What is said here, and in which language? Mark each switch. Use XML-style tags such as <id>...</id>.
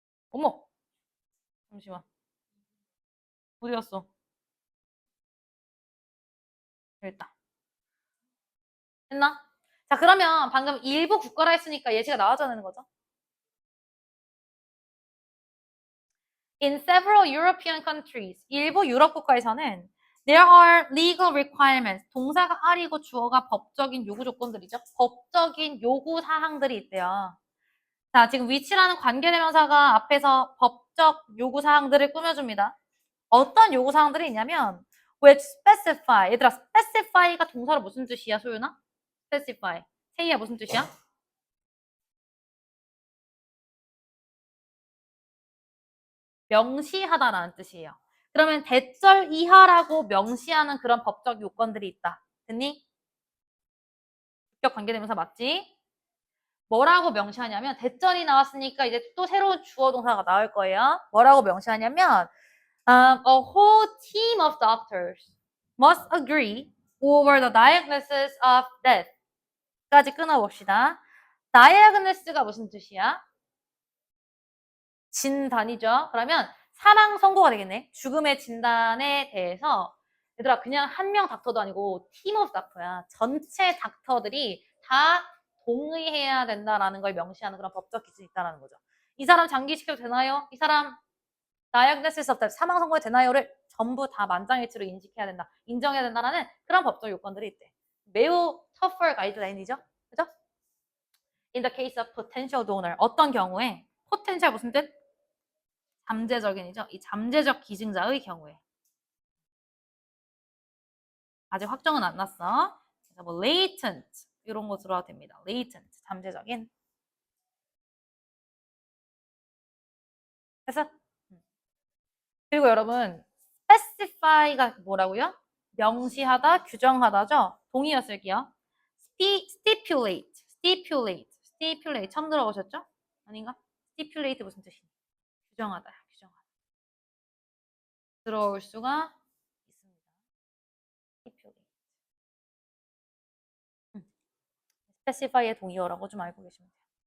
<ko>어머, 잠시만. 어디 갔어? 여기 있다. 됐나? 자, 그러면 방금 일부 국가라 했으니까 예시가 나와줘야 되는 거죠.</ko> <en>In several European countries,</en> <ko>일부 유럽 국가에서는</ko> <en>there are legal requirements.</en> <ko>동사가 R이고 주어가 법적인 요구 조건들이죠. 법적인 요구 사항들이 있대요. 자, 지금 위치라는 관계대명사가 앞에서 법적 요구 사항들을 꾸며줍니다. 어떤 요구 사항들이 있냐면</ko> <en>which specify.</en> <ko>얘들아, specify가 동사로 무슨 뜻이야, 소윤아? specify. 세이야 무슨 뜻이야? 명시하다라는 뜻이에요. 그러면 대절 이하라고 명시하는 그런 법적 요건들이 있다. 됐니? 주격 관계대명사 맞지? 뭐라고 명시하냐면 대절이 나왔으니까 이제 또 새로운 주어 동사가 나올 거예요. 뭐라고 명시하냐면</ko> <en>a whole team of doctors must agree over the diagnosis of death</en> <ko>까지 끊어봅시다. diagnosis가 무슨 뜻이야? 진단이죠. 그러면 사망 선고가 되겠네. 죽음의 진단에 대해서 얘들아 그냥 한 명 닥터도 아니고 팀 오브 닥터야. 전체 닥터들이 다 동의해야 된다라는 걸 명시하는 그런 법적 기준이 있다는 거죠. 이 사람 장기시켜도 되나요? 이 사람</ko> <en>diagnosis of death,</en> <ko>사망 선고에 되나요를 전부 다 만장일치로 인식해야 된다. 인정해야 된다라는 그런 법적 요건들이 있대. 매우 tougher 가이드라인이죠. 그죠?</ko> <en>In the case of potential donor,</en> <ko>어떤 경우에 potential 무슨 뜻? 잠재적인이죠. 이 잠재적 기증자의 경우에 아직 확정은 안 났어. 그래서 뭐 latent 이런 거 들어도 됩니다. latent 잠재적인. 그래서 그리고 여러분 specify가 뭐라고요? 명시하다, 규정하다죠. 동의어 쓸게요.</ko> <en>stipulate, stipulate, stipulate</en> <ko>처음 들어보셨죠? 아닌가? stipulate 무슨 뜻이니? 규정하다, 규정하다. 들어올 수가 있습니다. stipulate. specify의 동의어라고 좀 알고 계시면 돼요.</ko>